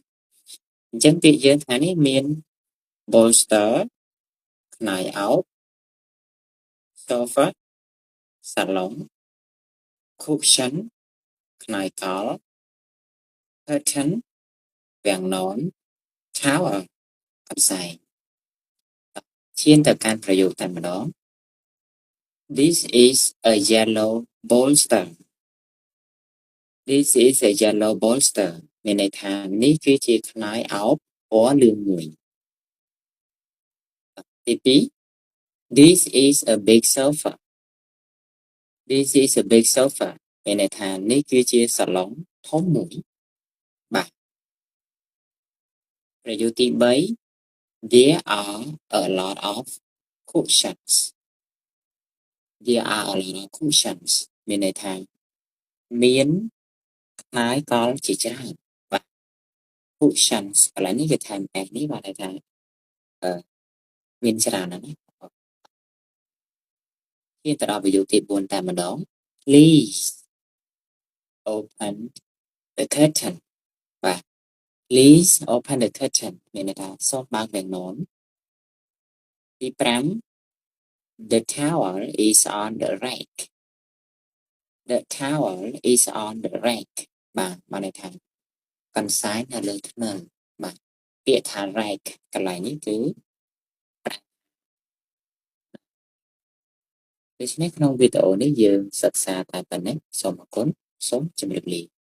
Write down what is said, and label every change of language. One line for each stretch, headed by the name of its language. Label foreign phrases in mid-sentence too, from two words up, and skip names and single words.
Khmer: អញ្ចឹងពាក្យយើងថ្ងៃនេះមាន bolster ខ្នើយអោប sofa សាឡុង cushion ខ្នើយកល់ curtain វាំងនន towel កន្សែងឈានទៅកាន់ប្រយោគតែម្ដង
English: This is a yellow bolster This is a yellow bolster
Khmer: មានន័យថានេះគឺជាខ្នើយអោបពណ៌លឿងមួយទី2
English: This is a big sofa This is a big sofa
Khmer: មានន័យថានេះគឺជាសាឡុងធំមួយបាទ ប្រយោគទី3
English: There are a lot of cushions There are a lot of cushions
Khmer: មានន័យថាមានខ្នើយកល់ជាច្រើនបាទ cushions កន្លែងនេះគេថែម s នេះបាទន័យថាមានច្រើនណាស់ណា ជាទៅដល់ប្រយោគទី4តែម្ដង
English: Please open the curtain
Khmer: បាទ
English: Please open the curtain
Khmer: មានន័យថាសូមបើកវាំងននទី5
English: The towel is on the rack The towel is on the rack
Khmer: បាទបានន័យថាកន្សែងនៅលើធ្នើរបាទពាក្យថា rack កន្លែងនេះគឺដូច្នេះក្នុងវីដេអូនេះយើងសិក្សាតែប៉ុណ្ណេះសូមអរគុណសូមជម្រាបលា